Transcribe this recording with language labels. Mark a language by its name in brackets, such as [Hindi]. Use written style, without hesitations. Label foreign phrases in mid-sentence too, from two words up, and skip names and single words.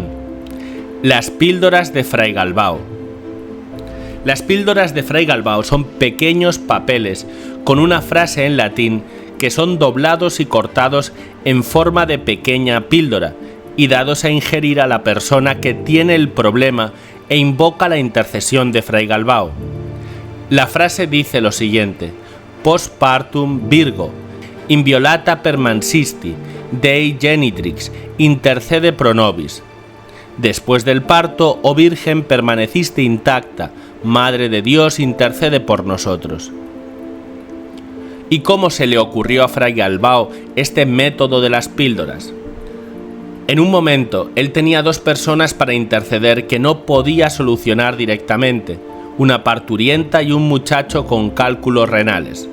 [Spanish] Las píldoras de Fray Galbao. Las píldoras de Fray Galbao son pequeños papeles con una frase en latín que son doblados y cortados en forma de pequeña píldora y dados a ingerir a la persona que tiene el problema e invoca la intercesión de Fray Galbao. La frase dice lo siguiente: [Latin] postpartum Virgo, inviolata permansisti, Dei genitrix, intercede pro nobis. [Spanish] Después del parto, oh Virgen, permaneciste intacta, Madre de Dios, intercede por nosotros. ¿Y cómo se le ocurrió a Fray Galbao este método de las píldoras? En un momento, él tenía dos personas para interceder que no podía solucionar directamente, una parturienta y un muchacho con cálculos renales.